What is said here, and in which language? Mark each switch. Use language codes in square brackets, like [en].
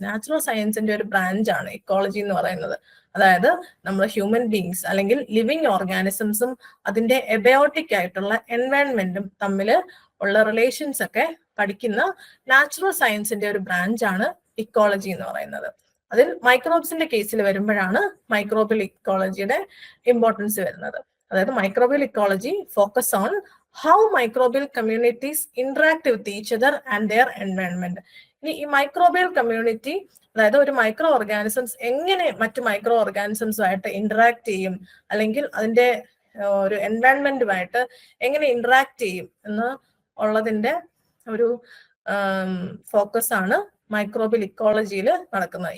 [ml] Natural സയൻസിന്റെ ഒരു branch ആണ് ഇക്കോളജി എന്ന് പറയുന്നത്. അതായത് നമ്മൾ ഹ്യൂമൻ ബീങ്സ് അല്ലെങ്കിൽ ലിവിങ് ഓർഗാനിസംസും അതിന്റെ എബയോട്ടിക് ആയിട്ടുള്ള എൻവയൺമെന്റും തമ്മിൽ ഉള്ള റിലേഷൻസ് ഒക്കെ പഠിക്കുന്ന നാച്ചുറൽ സയൻസിന്റെ ഒരു ബ്രാഞ്ച് ആണ് ഇക്കോളജി എന്ന് പറയുന്നത്. അതിൽ മൈക്രോബ്സിന്റെ കേസിൽ വരുമ്പോഴാണ് മൈക്രോബിയൽ ഇക്കോളജിയുടെ ഇമ്പോർട്ടൻസ് വരുന്നത്. [en] അതായത് microbial ecology focus on how microbial communities interact with each other and their environment. [ml] ഇനി ഈ മൈക്രോബിയൽ കമ്മ്യൂണിറ്റി, അതായത് ഒരു മൈക്രോ ഓർഗാനിസംസ് എങ്ങനെ മറ്റു മൈക്രോ ഓർഗാനിസംസുമായിട്ട് ഇന്ററാക്ട് ചെയ്യും, അല്ലെങ്കിൽ അതിന്റെ ഒരു എൻവയൺമെന്റുമായിട്ട് എങ്ങനെ ഇന്ററാക്ട് ചെയ്യും എന്ന് ഉള്ളതിന്റെ ഒരു ഫോക്കസ് ആണ് മൈക്രോബിയൽ ഇക്കോളജിയിൽ നടക്കുന്നത്.